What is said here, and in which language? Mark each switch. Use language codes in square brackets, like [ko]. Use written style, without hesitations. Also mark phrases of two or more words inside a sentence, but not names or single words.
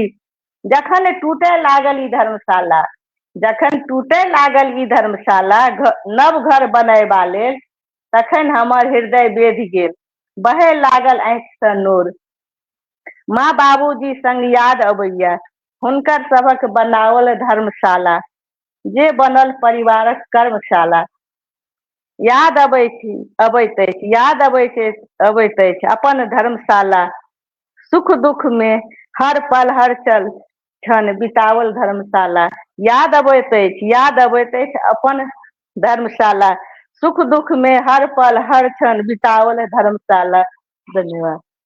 [mai] जखन टूटय लागल ई धर्मशाला, जखन टूटय लागल ई धर्मशाला नव घर बनयबा लेल, तखन हमर हृदय बेधि गेल, बहय लागल आँखि सँ नोर। माँ बाबूजी संग याद अबैया हुनकर सभक बनाओल धर्मशाला, जे बनल परिवारक कर्मशाला। याद अबैत अछि अपन धर्मशाला। सुख दुख में हर पल हर क्षण बितावल धर्मशाला। याद अबैत अछि अपन धर्मशाला। सुख दुख में हर पल हर क्षण बितावल धर्मशाला। धन्यवाद।